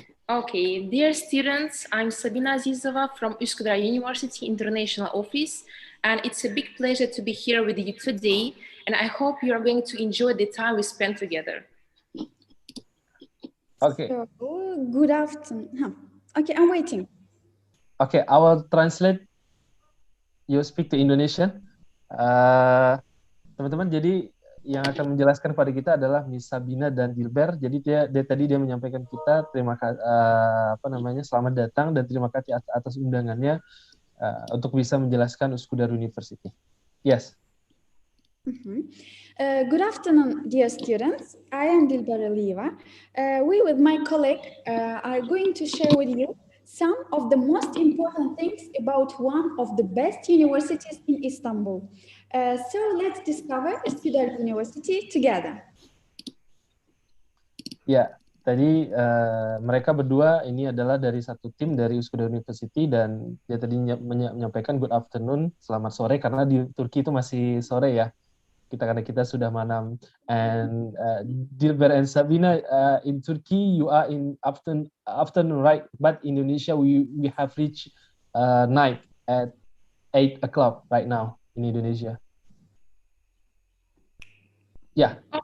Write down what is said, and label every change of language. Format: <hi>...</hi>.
<en>Okay, dear students, I'm Sabina Azizova from Üsküdar University International Office, and it's a big pleasure to be here with you today, and I hope you are going to enjoy the time we spend together. Okay. So, good afternoon. Okay, I'm waiting. Okay, I will translate. You speak to Indonesian.</en> <id>Teman-teman, jadi yang akan menjelaskan pada kita adalah Miss Sabina dan Dilber. Jadi tadi dia menyampaikan kita terima kasih selamat datang dan terima kasih atas undangannya untuk bisa menjelaskan Üsküdar University.</id> <en>Yes. Good afternoon, dear students. I am Dilber Alieva. We with my colleague are going to share with you some of the most important things about one of the best universities in Istanbul. So let's discover Üsküdar University together.</en> <id>Ya, tadi mereka berdua ini adalah dari satu tim dari Üsküdar University, dan dia tadi menyampaikan</id> <en>good afternoon,</en> <id>selamat sore, karena di Turki itu masih sore ya. karena kita sudah malam.</id> <en>And Dilber and Sabina, in Turkey you are in afternoon, right? But in Indonesia we have reached night at 8 o'clock right now in Indonesia. Yeah.</en>